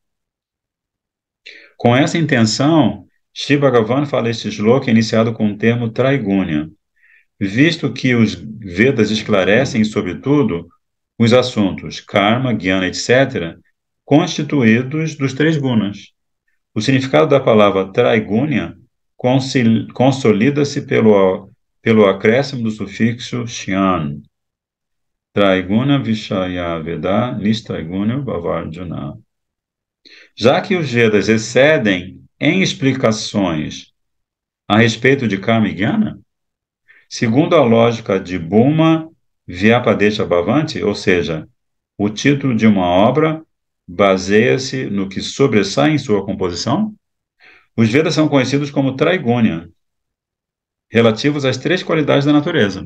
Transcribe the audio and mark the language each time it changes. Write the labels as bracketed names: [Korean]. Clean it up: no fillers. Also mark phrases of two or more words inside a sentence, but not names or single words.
[Portuguese] Com essa intenção, Shri Bhagavan fala este shloka iniciado com o termo Traigunya, visto que os Vedas esclarecem, sobretudo, os assuntos karma, jnana, etc., constituídos dos três gunas. O significado da palavra traigunya consolida-se pelo acréscimo do sufixo shyan. [Sanskrit] त्रैगुण विषय वेद निस्त्रैगुण भवार्जुन. [Portuguese] Já que os Vedas excedem em explicações a respeito de karma e jnana, segundo a lógica de [Sanskrit] भूम व्यपदेश भवन्ति, [Portuguese] ou seja, o título de uma obra baseia-se no que sobressai em sua composição, os Vedas são conhecidos como Traigunya, relativos às três qualidades da natureza.